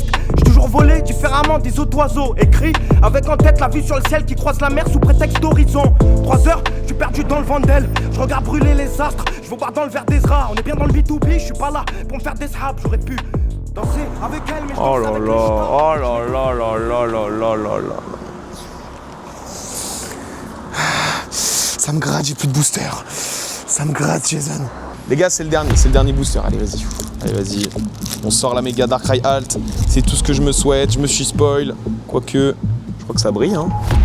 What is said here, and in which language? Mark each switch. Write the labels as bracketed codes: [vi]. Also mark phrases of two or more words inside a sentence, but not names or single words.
[fr] J'ai toujours volé différemment des autres oiseaux. Écrit avec en tête la vue sur le ciel qui croise la mer sous prétexte d'horizon. 3 heures, je suis perdu dans le vent d'elle. Je regarde brûler les astres, je veux boire dans le verre d'Ezra. On est bien dans le B2B, je suis pas là pour me faire des sables. J'aurais pu danser avec elle, mais je Oh danse là avec là, les stars. oh là là là là là là là là. Ça me gratte, j'ai plus de booster. Ça me gratte, Jason. Les gars, c'est le dernier booster. Allez, vas-y. On sort la méga Darkrai Alt. C'est tout ce que je me souhaite. Je me suis spoil. Quoique, je crois que ça brille, hein.